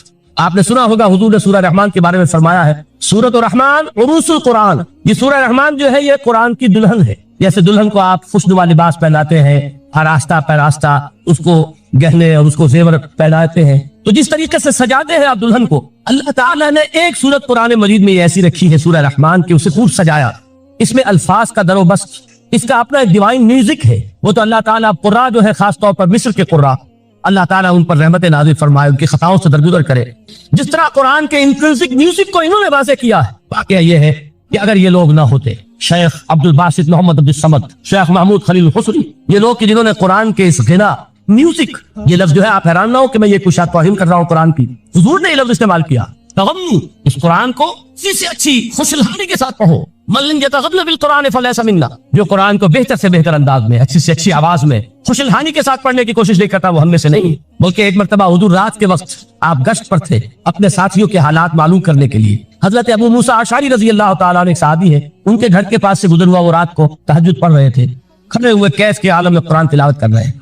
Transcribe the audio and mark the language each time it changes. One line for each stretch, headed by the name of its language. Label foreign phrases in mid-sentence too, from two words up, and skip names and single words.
Urdu: آپ نے سنا ہوگا حضور نے سورہ رحمان کے بارے میں فرمایا ہے،
Arabic: سورۃ الرحمان عروس القرآن،
Urdu: یہ سورہ رحمان جو ہے یہ قرآن کی دلہن ہے۔ جیسے دلہن کو آپ خوشنما لباس پہناتے ہیں، آراستہ پیراستہ، اس کو گہنے اور اس کو زیور پہناتے ہیں، تو جس طریقے سے سجاتے ہیں آپ دلہن کو، اللہ تعالیٰ نے ایک سورت قرآن مجید میں ایسی رکھی ہے سورہ رحمان کہ اسے خوب سجایا۔ اس میں الفاظ کا در و بست، اس کا اپنا ایک
English: divine music
Urdu: ہے۔ وہ تو اللہ تعالیٰ قراء جو ہے، خاص طور پر مصر کے قراء، اللہ تعالیٰ ان پر رحمت نازل فرمائے، ان کی خطاؤں سے درگزر کرے۔ جس طرح قرآن کے
English: intrinsic music
Urdu: کو انہوں نے واضح کیا ہے، واقعہ یہ ہے کہ اگر یہ لوگ نہ ہوتے، شیخ عبد الباسط محمد عبد الصمد، شیخ محمود خلیل الحصری، یہ لوگ کہ جنہوں نے قرآن کے اس غنا میوزک، یہ لفظ جو ہے آپ حیران نہ ہو کہ میں یہ کچھ توہین کر رہا ہوں قرآن کی، حضور نے یہ لفظ استعمال کیا، تغنو، اس قرآن کو اسی سے اچھی خوشحالی کے ساتھ پڑھو۔
Arabic: من لم يتغن بالقرآن فليس منا،
Urdu: جو قرآن کو بہتر سے بہتر انداز میں، اچھی سے اچھی آواز میں، خوشحالی کے ساتھ پڑھنے کی کوشش نہیں کرتا، وہ ہم میں سے نہیں۔ بلکہ ایک مرتبہ حضور رات کے وقت آپ گشت پر تھے اپنے ساتھیوں کے حالات معلوم کرنے کے لیے۔ حضرت ابو موسیٰ اشعری رضی اللہ تعالیٰ عنہ ایک صحابی ہے، ان کے گھر کے پاس سے گزر ہوا، وہ رات کو تہجد پڑھ رہے تھے، کھڑے ہوئے کیف کے عالم میں قرآن تلاوت کر رہے ہیں۔